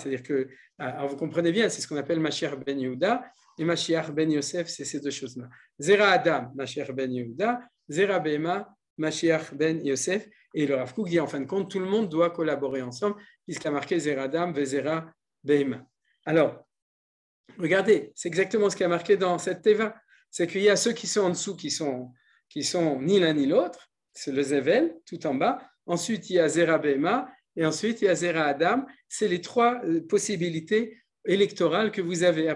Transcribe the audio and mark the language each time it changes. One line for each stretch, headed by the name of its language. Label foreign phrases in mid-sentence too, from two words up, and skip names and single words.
French: C'est-à-dire que, alors vous comprenez bien, c'est ce qu'on appelle
Hebrew: משיח בן יהודה,
French: et
Hebrew: משיח בן יוסף,
French: c'est ces deux choses-là.
Hebrew: זרע אדם משיח בן יהודה זרע בהמה משיח בן יוסף,
French: et le Rav Kook dit en fin de compte, tout le monde doit collaborer ensemble, puisqu'il a marqué
Hebrew: זרע אדם וזרע בהמה.
French: Alors, regardez, c'est exactement ce qui a marqué dans cette Teva, c'est qu'il y a ceux qui sont en dessous, qui sont ni l'un ni l'autre, c'est le Zevel, tout en bas, ensuite il y a
Hebrew: זרע בהמה,
French: et ensuite il y a
Hebrew: זרע אדם,
French: c'est les trois possibilités électorales que vous avez.